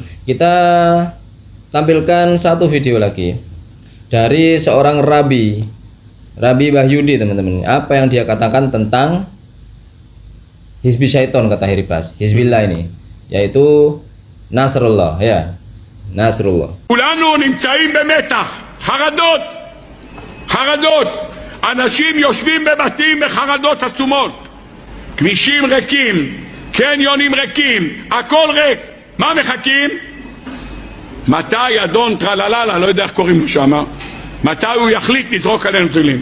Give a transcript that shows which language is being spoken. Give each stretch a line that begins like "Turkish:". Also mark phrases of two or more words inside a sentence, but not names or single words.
Indonesian: Kita tampilkan satu video lagi dari seorang Rabi Wahyudi teman-teman. Apa yang dia katakan tentang
Arabic: حزب الشيطان
Indonesian: kata Hari Pras. Hizbillah ini yaitu Nasrullah ya. Nasrullah.
Hebrew: כולנו נמצאים במתח, חרדות. אנשים יושבים בבתים בחרדות עצומות. כבישים ריקים, קניונים ריקים, הכל ריק. מה מחכים? מתי אדון טרללה, לא יודע איך קוראים לו שמה, מתי הוא יחליט לזרוק עלינו טילים?